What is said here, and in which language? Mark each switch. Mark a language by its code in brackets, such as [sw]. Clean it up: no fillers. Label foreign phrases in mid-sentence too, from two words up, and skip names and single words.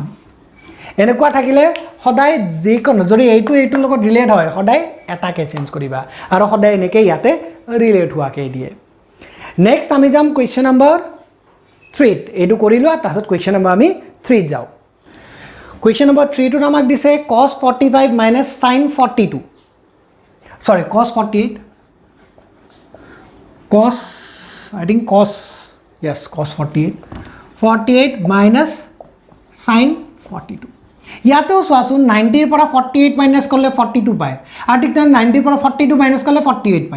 [as] এনেকুৱা থাকিলে সদায় যিকোনো যদি এইটোৰ লগত ৰিলেট হয় সদায় এটাকে চেঞ্জ কৰিবা, আৰু সদায় এনেকৈ ইয়াতে ৰিলেট হোৱাকৈ দিয়ে। নেক্সট আমি যাম [en] question number [as] 3। এইটো কৰি লোৱা, তাৰপিছত [en] question number [as] আমি 3 যাওঁ। [en] question number 3 [as] টোত আমাক দিছে [en] cos 45 minus sin 42, sorry cos 48, cos I think cos, yes cos 48 minus sin 42। ইয়াতেও চোৱাচোন 90 ৰ পৰা 48 মাইনাছ কৰিলে 42 পায়, আৰু ঠিক তেনেদৰে 90 ৰ পৰা 42 মাইনাছ কৰিলে 48 পায়।